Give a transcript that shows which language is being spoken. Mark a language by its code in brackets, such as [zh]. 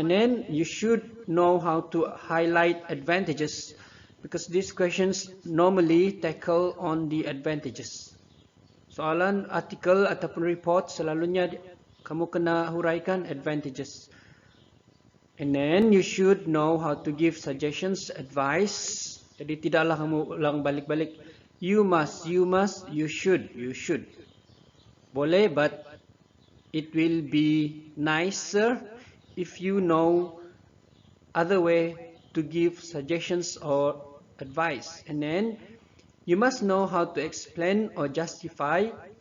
[en] And then you should know how to highlight advantages because these questions normally tackle on the advantages. [ms] Soalan artikel ataupun report selalunya kamu kena huraikan advantages. [en] And then you should know how to give suggestions, advice. [ms] Jadi tidaklah kamu ulang balik-balik. [en] You must, you should. [ms] Boleh, [en] but it will be nicer if you know other way to give suggestions or advice. And then you must know how to explain or justify.